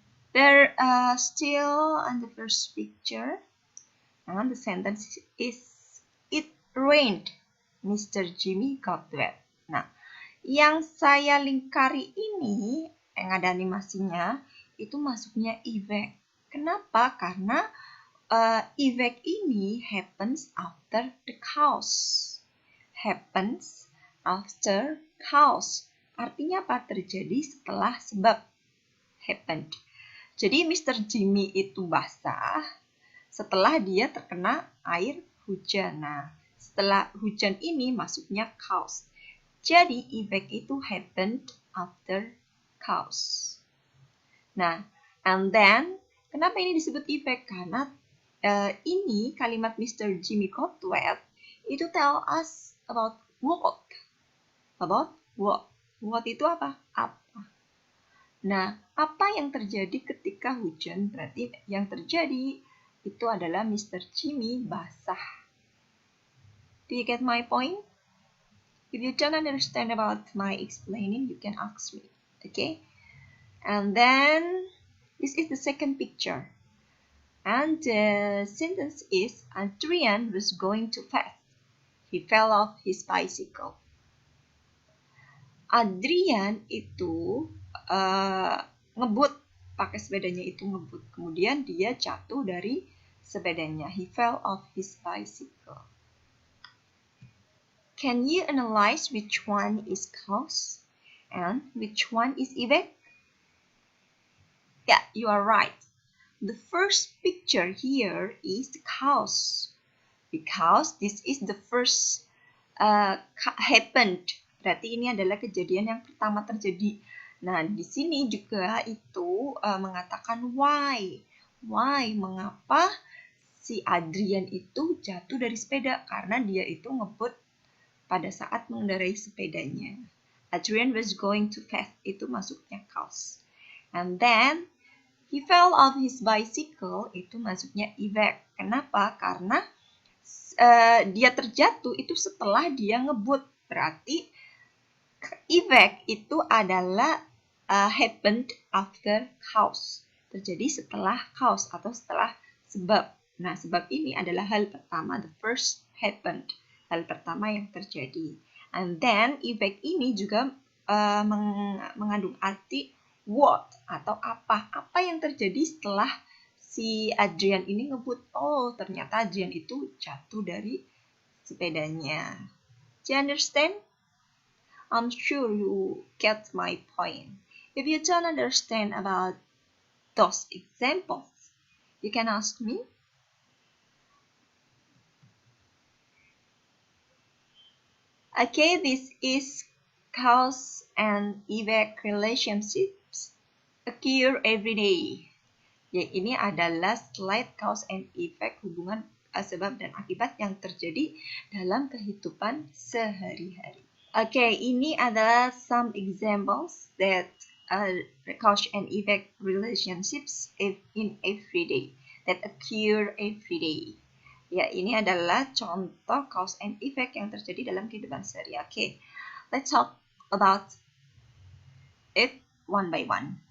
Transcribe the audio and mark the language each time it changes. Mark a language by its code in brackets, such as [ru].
[en] There still on the first picture. And the sentence is, it rained, Mr. Jimmy got wet. [id] Nah, yang saya lingkari ini, yang ada animasinya, itu masuknya effect. Kenapa? Karena [en] effect ini happens after the cause. Happens after cause. [id] Artinya apa? Terjadi setelah sebab. Happened. Jadi Mr. Jimmy itu basah setelah dia terkena air hujan. Nah, setelah hujan ini masuknya cause. Jadi [en] effect itu happened after cause. [id] Nah, [en] and then [id] kenapa ini disebut effect? Karena ini kalimat [en] Mr. Jimmy got wet itu tell us about What? About what? What [id] itu apa? Apa. Nah, apa yang terjadi ketika hujan? Berarti yang terjadi itu adalah Mr. [en] Jimmy [id] basah. [en] Do you get my point? If you don't understand about my explaining, you can ask me. Okay? And then, this is the second picture. And the sentence is, Adrian was going too fast. He fell off his bicycle. [id] Adrian itu ngebut, pakai sepedanya itu ngebut. Kemudian dia jatuh dari sepedanya. [en] He fell off his bicycle. Can you analyze which one is cause and which one is effect? Yeah, you are right. The first picture here is the cause because this is the first happened. [id] Berarti ini adalah kejadian yang pertama terjadi. Nah, di sini juga itu mengatakan [en] why. Why? [id] Mengapa si Adrian itu jatuh dari sepeda? Karena dia itu ngebut pada saat mengendarai sepedanya. [en] Adrian was going too fast. [id] Itu masuknya [en] cause. And then he fell off his bicycle, [id] itu masuknya [en] effect. [id] Kenapa? Karena dia terjatuh itu setelah dia ngebut. Berarti effect itu adalah [en] happened after cause. [id] Terjadi setelah cause atau setelah sebab. Nah, sebab ini adalah hal pertama. [en] The first happened. [id] Hal pertama yang terjadi. [en] And then [id] effect ini juga mengandung arti what atau apa. Apa yang terjadi setelah si Adrian ini ngebut? Oh, ternyata Adrian itu jatuh dari sepedanya. [en] Do you understand? I'm sure you get my point. If you don't understand about those examples, you can ask me. Okay, this is cause and effect relationships occur every day. [id] Ya, ini adalah slide cause and effect, hubungan sebab dan akibat yang terjadi dalam kehidupan sehari-hari. [en] Okay, [id] ini adalah [en] some examples that cause and effect relationships in every day that occur every day. [id] Ya, ini adalah contoh cause and effect yang terjadi dalam kehidupan sehari-hari. [en] Okay, let's talk about it one by one.